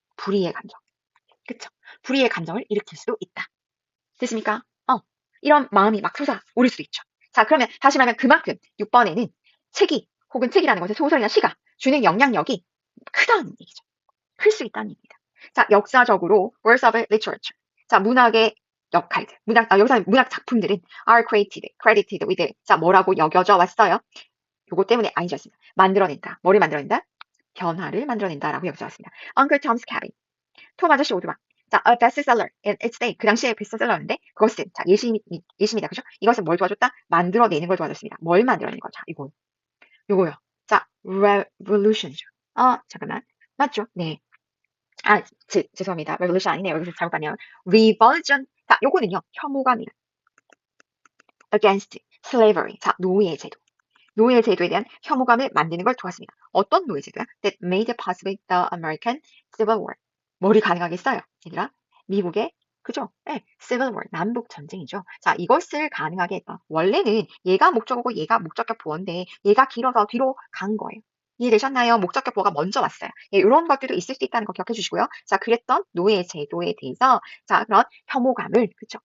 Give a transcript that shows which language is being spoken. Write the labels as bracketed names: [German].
[Korean] 불의의 감정. 그쵸? 불의의 감정을 일으킬 수도 있다. 됐습니까? 이런 마음이 막 솟아오를 수도 있죠. 자, 그러면 다시 말하면 그만큼 6번에는 책이 혹은 책이라는 것은 소설이나 시가 주는 영향력이 크다는 얘기죠. 클 수 있다는 얘기입니다. 자, 역사적으로 [English] works of literature. [Korean] 자, 문학의 역할들. 여기서 문학 작품들은 [English] are credited with. [Korean] 자, 뭐라고 여겨져 왔어요? 요거 때문에 아니지 않습니다. 만들어낸다. 뭐를 만들어낸다? 변화를 만들어낸다라고 여겨져 왔습니다. Uncle Tom's Cabin. 톰 아저씨 오두막. [English] 자, a bestseller in its day. [Korean] 그 당시에 베스트셀러였는데 그것은 자, 예시입니다. 그죠? 이것은 뭘 도와줬다? 만들어내는 걸 도와줬습니다. 뭘 만들어내는 거? 자, 요거요. 자, revolution이죠. 잠깐만. 맞죠? 네. 죄송합니다. revolution 아니네요. 여기서 잘못 봤네요. revolution. 자, 요거는요. 혐오감이에요. [English] against slavery. [Korean] 자, 노예제도. 노예제도에 대한 혐오감을 만드는 걸 도왔습니다. 어떤 노예제도야? [English] That made possible the American Civil War. [Korean] 뭐를 가능하겠어요? 얘들아, 미국의 그죠? 네, Civil War, 남북 전쟁이죠. 자, 이것을 가능하게 했던 원래는 얘가 목적어고 얘가 목적격 보어인데 얘가 길어서 뒤로 간 거예요. 이해되셨나요? 목적격 보어가 먼저 왔어요. 예, 이런 것들도 있을 수 있다는 거 기억해 주시고요. 자, 그랬던 노예 제도에 대해서 자, 그런 혐오감을 그쵸?